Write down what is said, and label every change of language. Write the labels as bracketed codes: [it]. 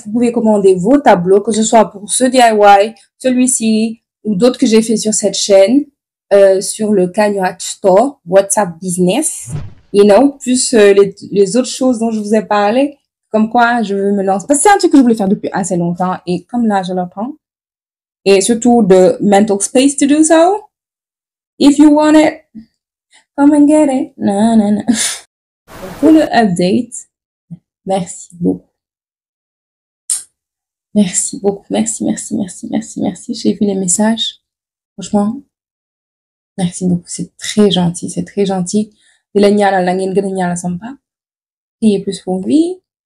[fr] Vous pouvez commander vos tableaux, que ce soit pour ce DIY, celui-ci, ou d'autres que j'ai fait sur cette chaîne, sur le Canurat Store, WhatsApp Business, plus les autres choses dont je vous ai parlé, comme quoi je me lance. Parce que c'est un truc que je voulais faire depuis assez longtemps, et comme là, je le prends. Et surtout, [en] the mental space to do so. If you want it, come and get it. [fr] Non. Pour le update, merci beaucoup. Merci beaucoup. Merci, merci, merci, merci, merci. J'ai vu les messages. Franchement, merci beaucoup. C'est très gentil. C'est très gentil. [wo] De la ñaanal la ngeen gën a ñaanal sama papa. [fr] Priez plus pour lui.